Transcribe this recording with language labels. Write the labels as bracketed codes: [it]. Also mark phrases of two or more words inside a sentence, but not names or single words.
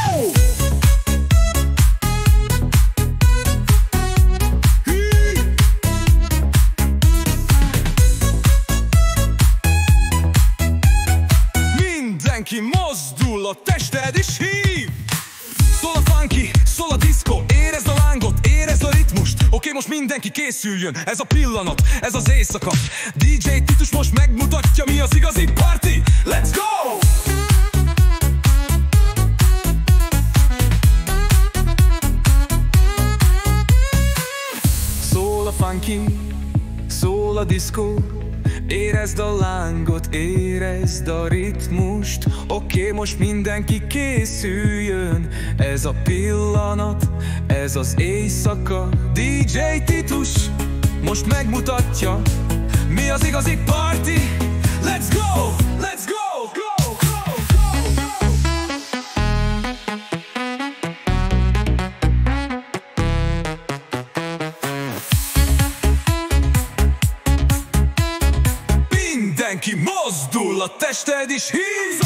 [hu] Mindenki mozdul, a tested is hív. Szól a funky, szól a diszkó, érezd a lángot, érezd a ritmust. Oké, most mindenki készüljön, ez a pillanat, ez az éjszaka. DJ Titus most megmutatja, mi az igazi party. [en] Let's go! [hu] Szól a funky, szól a diszkó, érezd a lángot, érezd a ritmust. Oké, most mindenki készüljön, ez a pillanat, ez az éjszaka. DJ Titus most megmutatja, mi az igazi party. [en] Let's go! Let's go! Go! Go! [hu] Mindenki mozdul, a tested is hív.